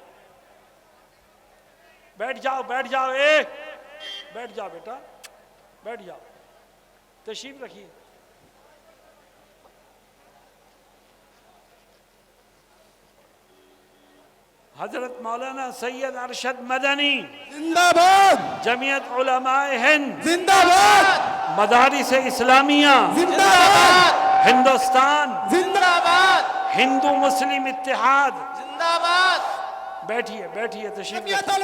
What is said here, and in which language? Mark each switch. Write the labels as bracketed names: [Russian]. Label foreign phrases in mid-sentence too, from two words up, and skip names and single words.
[Urdu] بیٹھ جاؤ بیٹھ جاؤ بیٹا، بیٹھ جاؤ، تشریف رکھیے. حضرت مولانا سید ارشد مدنی زندہ باد، جمعیت علماء ہند زندہ باد، مدارس اسلامیہ زندہ باد، ہندوستان زندہ باد، ہندو مسلم اتحاد. زندہ باد، بیٹھیے تشریف جمعیت رکھیے.